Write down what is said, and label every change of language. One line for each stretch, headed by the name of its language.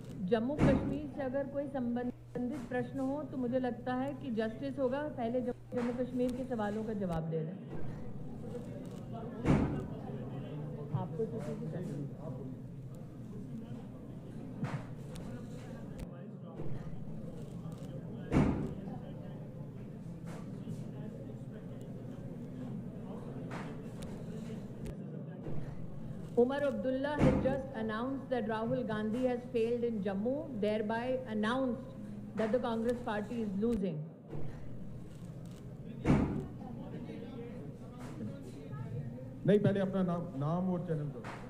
Hindi: जम्मू कश्मीर से अगर कोई संबंधित प्रश्न हो तो मुझे लगता है कि जस्टिस होगा पहले जम्मू कश्मीर के सवालों का जवाब दे दें। आपको किसी की
English: Umar Abdullah has just announced that Rahul Gandhi has failed in Jammu, thereby announced that the Congress party is losing.
Hindi: नहीं, पहले अपना नाम और चैनल दो।